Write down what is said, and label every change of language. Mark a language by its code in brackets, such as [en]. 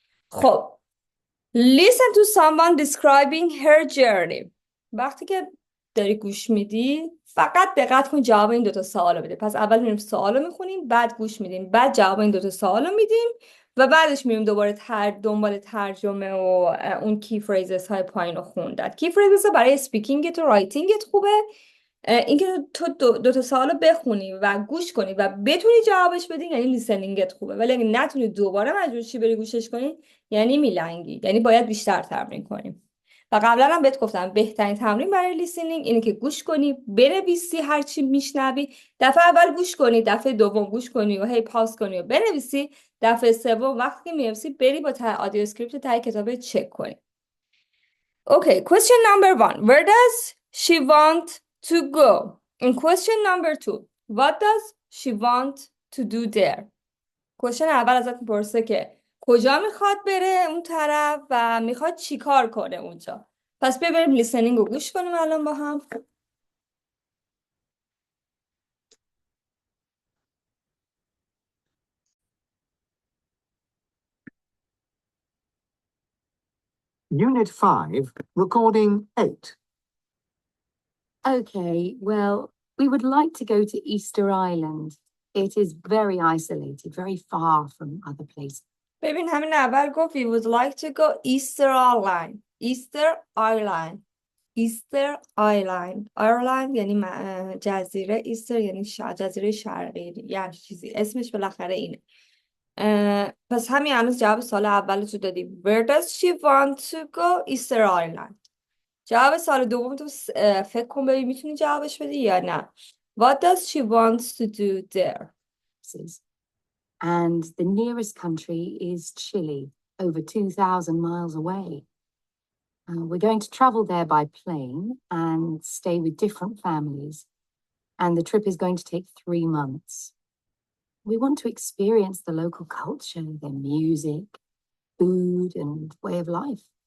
[en] خب listen to someone describing her journey. [fa] وقتی که داری گوش میدی فقط دقت کن جواب این دوتا سوال رو بده. پس اول میریم سوال رو میخونیم، بعد گوش میدیم، بعد جواب این دوتا سوال رو میدیم و بعدش میریم دوباره دنبال ترجمه و اون کی فریزز های پایین رو خوندن. کی فریزز برای اسپیکینگت و رایتینگت خوبه. اینکه تو دوتا سوال رو بخونی و گوش کنی و بتونی جوابش بدی یعنی لیسنینگت خوبه، ولی اگه نتونی دوباره مجبور چی بری گوشش کنی یعنی میلنگی، یعنی باید بیشتر تمرین کنیم. و قبلا هم بهت گفتم بهترین تمرین برای لیسنینگ اینه که گوش کنی، بنویسی هر چی میشنوی، دفعه اول گوش کنی، دفعه دوم گوش کنی و هی پاس کنی و بنویسی، دفعه سوم وقتی که می‌نویسی بری با آدیو اسکریپت تای کتاب چک کنی. [en] Okay, question number 1. Where does she want to go? And question number 2. What does she want to do there? [fa] question اول ازت میپرسه که کجا میخواد بره اون طرف و میخواد چی کار کنه اونجا. پس بریم لیسنینگ رو گوش کنیم الان با هم. [en] Unit 5, Recording 8. Okay, well, we would like to go to Easter Island. It is very isolated, very far from other places. [fa] ببین همین اول گفت [en] we would like to go Easter Island. Easter Island. Easter Island. [fa] Ireland یعنی جزیره، ایستر یعنی جزیره شرقی، یعنی چیزی اسمش بالاخره اینه. پس همین هنوز جواب سال اول تو دادی. [en] Where does she want to go? Easter Island. [fa] جواب سال دوم تو فکر کن ببین میتونی جوابش بدی یا نه. [en] What does she want to do there? And the nearest country is Chile, over 2,000 miles away. We're going to travel there by plane and stay with different families. And the trip is going to take 3 months. We want to experience the local culture, their music, food, and way of life.